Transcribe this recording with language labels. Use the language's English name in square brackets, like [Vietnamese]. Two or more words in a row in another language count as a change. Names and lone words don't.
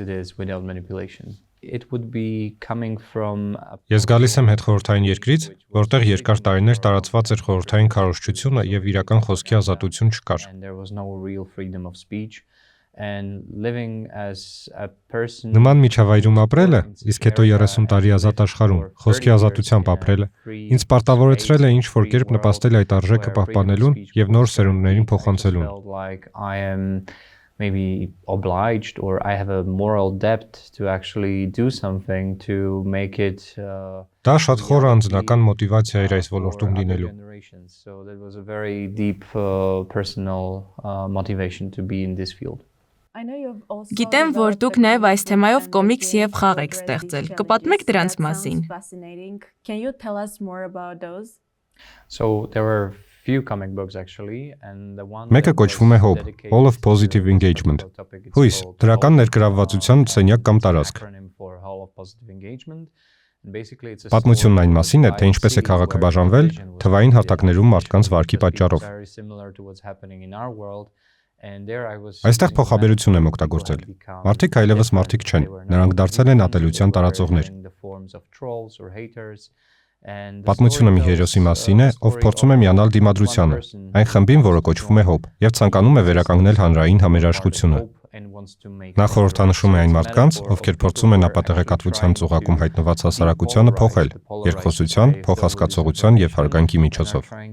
[Armenian] Ես գալիս եմ հետխորհրդային երկրից, որտեղ երկար տարիներ տարածված էր խորհրդային քարոզչությունը եւ իրական խոսքի ազատություն չկար։ Նման միջավայրում ապրելը, իսկ հետո 30 տարի ազատ աշխարհում, խոսքի ազատությամբ ապրելը, ինձ պարտավորեցրել է ինչ-որ կերպ նպաստել այդ արժեքը պահպանելուն եւ նոր սերունդներին փոխանցելուն։ [English] Maybe obliged or I have a moral debt to actually do something to make it [Armenian] Դա շատ խոր անձնական մոտիվացիա էր այս ոլորտում լինելու։ [English] So that was a very deep personal motivation to be in this field. [Armenian] Գիտեմ, որ դուք նաև այս թեմայով կոմիքս եւ խաղ եք ստեղծել։ Կպատմեք դրանց մասին։ [English] So there were few comic books actually and the one [Armenian] Մեկը կոչվում է Hope, Hall of Positive Engagement։ Հույս, դրական ներգրավվածության սենյակ կամ տարածք։ Պատմությունն այն մասին է, թե ինչպես է քաղաքը բաժանվել թվային հարթակներում մարդկանց վարքի պատճառով։ Այստեղ փոխաբերություն եմ օգտագործել։ Մարդիկ այլևս մարդիկ չեն, նրանք դարձել են ատելության տարածողներ։ Պատմությունը մի հերոսի մասին է, ով փորձում է միանալ դիմադրությանը, այն խմբին, որը կոչվում է Hope, եւ ցանկանում է վերականգնել հանրային համերաշխությունը։ Նա խորհրդանշում է այն մարդկանց, ովքեր փորձում են ապատեղեկատվության ծուղակում հայտնված հասարակությանը փոխել, երկխոսության, փոխհասկացողության եւ հարգանքի միջոցով։